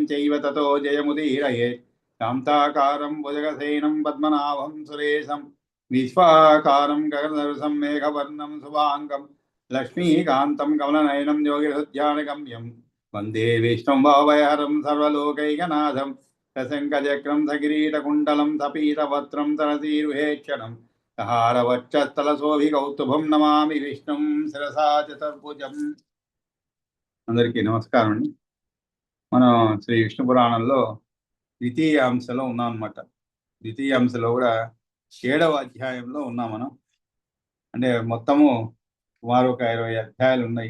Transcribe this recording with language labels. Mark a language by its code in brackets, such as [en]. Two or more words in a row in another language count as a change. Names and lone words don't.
[sa] चैव ततो जयमुदीरयेत् शान्ताकारं भुजगसेनं पद्मनाभं सुरेशं विश्वाकारं गगनसदृशं मेघवर्णं शुभाङ्गं लक्ष्मीकान्तं कमलनयनं योगिहृद्यानगम्यं वन्दे विष्णुं भावयहरं सर्वलोकैकनाथं सशङ्खचक्रं सकिरीटकुण्डलं सपीतवक्त्रं तरसीरुहेक्षणं हारवक्षस्थलशोभिकौस्तुभं నమామి విష్ణుం శిరసా చతుర్భుజం. [te] అందరికీ నమస్కారం అండి. మనం శ్రీ విష్ణు పురాణంలో ద్వితీయ అంశలో ఉన్నాం అనమాట. ద్వితీయ అంశలో కూడా 7వ అధ్యాయంలో ఉన్నాం మనం. అంటే మొత్తము సుమారు ఒక 20 అధ్యాయాలు ఉన్నాయి.